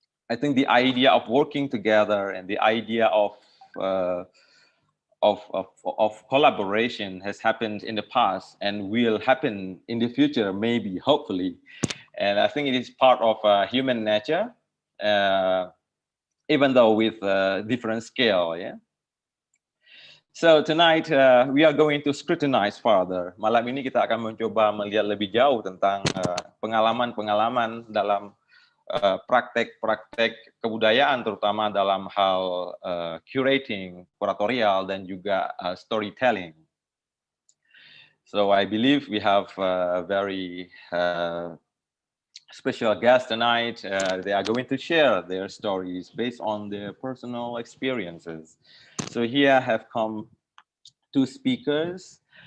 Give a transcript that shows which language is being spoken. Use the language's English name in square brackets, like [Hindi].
[English] I think the idea of working together and the idea of collaboration has happened in the past and will happen in the future, maybe, hopefully. And I think it is part of human nature, even though with different scale. Yeah. So tonight we are going to scrutinize further. [Indonesian] Malam ini kita akan mencoba melihat lebih jauh tentang pengalaman-pengalaman dalam praktek-praktek kebudayaan, terutama dalam hal curating, kuratorial, dan juga storytelling. [English] So I believe we have a very special guest tonight. They are going to share their stories based on their personal experiences. So here have come two speakers.